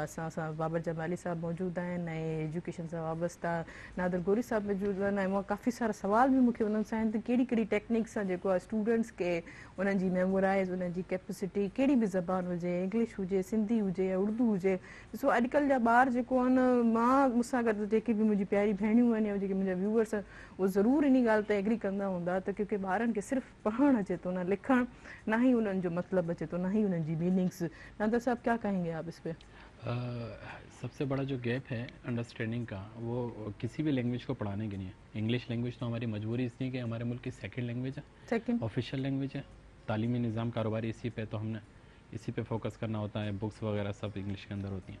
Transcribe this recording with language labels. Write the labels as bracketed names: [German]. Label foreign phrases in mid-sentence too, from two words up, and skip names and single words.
[Sindhi] असां बाबर जमाली साहब मौजूद आहिनि ऐं एजुकेशन सां वाबस्ता नादर गोरी साहब मौजूद आहिनि ऐं काफ़ी सारा सवाल बि मूंखे उन्हनि सां आहिनि त कहिड़ी कहिड़ी टेक्निक सां जेको आहे स्टूडेंट्स खे उन्हनि जी मेमोराइज़, उन्हनि जी कैपेसिटी, कहिड़ी बि ज़बान हुजे, इंग्लिश हुजे हुजे, सिंधी हुजे या उर्दू हुजे। ॾिसो अॼुकल्ह जा ॿार जेको आहे न, मां मूंसां गॾु जेके बि मुंहिंजी प्यारी भेणियूं आहिनि या जेके मुंहिंजा व्यूअर्स आहिनि, उहे ज़रूरु इन ॻाल्हि ते एग्री कंदा हूंदा त क्योंकि ॿारनि खे सिर्फ़ु पढ़णु अचे थो, न लिखणु, न ही उन्हनि जो मतिलबु अचे थो, न ही उन्हनि जी मीनिंग्स। [Urdu] نندر صاحب کیا کہیں گے آپ اس پے? سب سے بڑا جو گیپ ہے انڈرسٹینڈنگ کا، وہ کسی بھی لینگویج کو پڑھانے کے نہیں ہے. [English] English language [Urdu] تو ہماری مجبوری اس لیے کہ ہمارے ملک کی [English] second language [Urdu] ہے, सेकंड [English] official language [Urdu] ہے، تعلیمی نظام کاروباری اسی پے، تو ہم نے اسی پے فوکس کرنا ہوتا ہے، بکس وغیرہ سب انگلش کے اندر ہوتی ہیں.